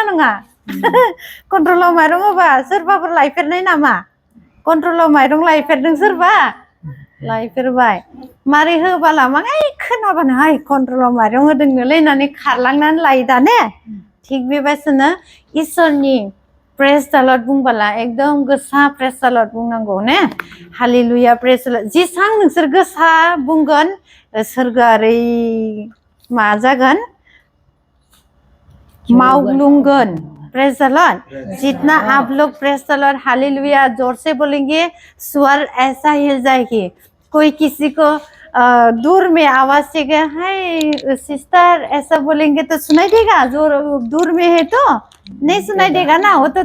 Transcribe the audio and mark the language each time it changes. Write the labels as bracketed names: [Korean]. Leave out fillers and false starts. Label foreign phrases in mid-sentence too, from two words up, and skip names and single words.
[Bodo] नङा कन्ट्रलाव माइरं होबा सोरबाफोर लायफेरनाय नामा कन्ट्रलाव माइरं लायफेरदों सोरबा लायफेरबाय मारै होबाला माहाय खोनाबानो हाय कन्ट्रलाव माइरं होदोंनोलै होननानै खारलांनानै लायो दा ने थिग बेबायदिनो इसोरनि [English] praise the Lord [Bodo] बुंबाला एकदम गोसा [English] praise the Lord [Bodo] बुंनांगौ ने हालेलुया [English] praise the Lord [Bodo] जेसां नोंसोर गोसा बुंगोन सोरगोआरि मा जागोन [Hindi] मावग्लुंगोन [English] praise the Lord [Hindi] जितना आप लोग [English] praise the Lord [Hindi] हालेलुया जोर से बोलेंगे स्वर ऐसा हिल जाएगी कोई किसी को दूर में आवाज से गया है सिस्टर ऐसा बोलेंगे तो सुनाई देगा जो दूर में है तो नहीं सुनाई देगा ना वो तो